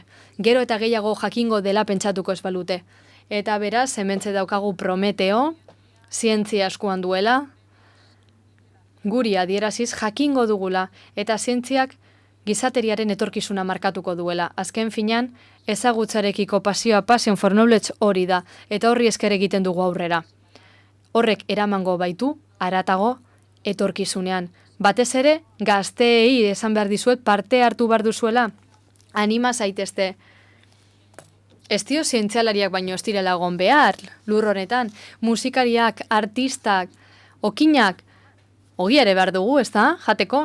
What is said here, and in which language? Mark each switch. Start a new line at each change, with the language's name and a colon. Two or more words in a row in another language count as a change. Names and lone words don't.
Basque: Gero eta gehiago jakingo dela pentsatuko ez balute. Eta beraz, hementze daukagu Prometeo, zientzia eskuan duela, guri adieraziz jakingo dugula, eta zientziak gizateriaren etorkizuna markatuko duela. Azken finean, ezagutzarekiko pasioa
English: passion for knowledge
Basque: hori da, eta horri esker egiten dugu aurrera. Horrek eramango baitu, haratago, etorkizunean. Batez ere, gazteei esan behar dizuet parte hartu behar duzuela, anima zaitezte. Ez dio zientzialariak baino ez direla egon behar, lur honetan, musikariak, artistak, okinak, ogia ere behar dugu, ez da, jateko?